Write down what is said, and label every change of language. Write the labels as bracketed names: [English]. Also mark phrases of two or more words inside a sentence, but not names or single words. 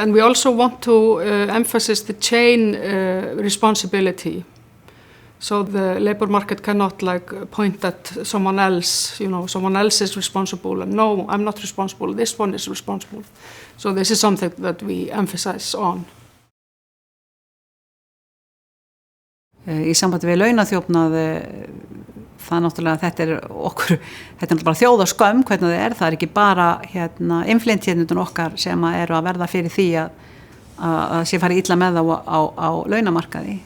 [English] And we also want to emphasize the chain responsibility. So the labor market cannot point at someone else, someone else is responsible, and no, I'm not responsible, this one is responsible. So this is something that we emphasize on. [Icelandic] Í sambandi við launaþjófnað, það náttúrulega, þetta er náttúrulega bara þjóðarskömm hvernig það er ekki bara innflytjendur okkar sem eru að verða fyrir því að sé farið illa með þá á launamarkaði.